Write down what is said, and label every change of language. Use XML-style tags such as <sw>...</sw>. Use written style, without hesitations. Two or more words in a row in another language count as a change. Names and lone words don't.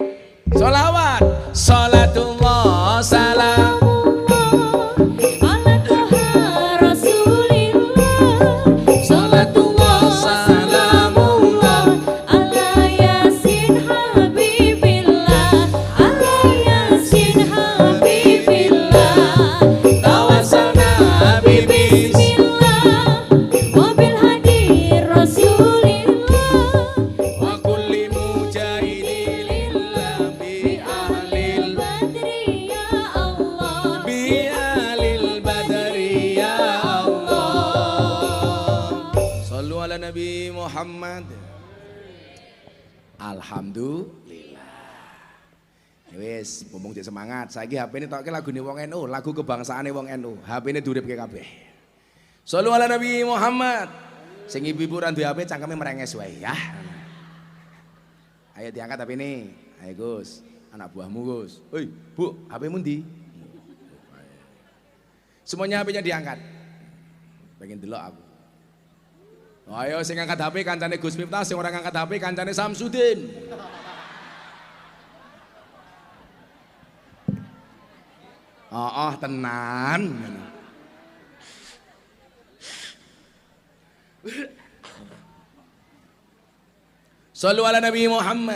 <ar>Sholawat, صلاة الله سلام على طه رسول الله صلاة الله سلام الله على يس حبيب الله على يس حبيب الله توسلنا بسم الله وبالهادي رسول الله وكل مجاهد لله بأهل البدر يا الله بأهل البدر يا الله, bi ahlil badri ya Allah. صلوا على النبي محمد الحمد لله.</ar> <jv>Wis, mumpung cek semangat. Saiki HP ini tokke lagune wong NU, lagu kebangsaane wong NU. HP ini duripke kabeh.</jv> <ar>صلوا على النبي محمد.</ar> <jv>Sing ibu-ibu ra duwe HP cangkeme merenges wae ya. Ayo diangkat HP ini. Ayo Gus, anak buahmu Gus. Oi, Bu, HP-mu ndi?</jv> <id>Semuanya HP-nya diangkat.</id> <jv>Pengen delok aku. Ayo sing ngangkat HP kancane Gus Miftah, sing ora ngangkat HP kancane Samsudin. Tenan.</jv> <ar>صلوا على النبي محمد.</ar>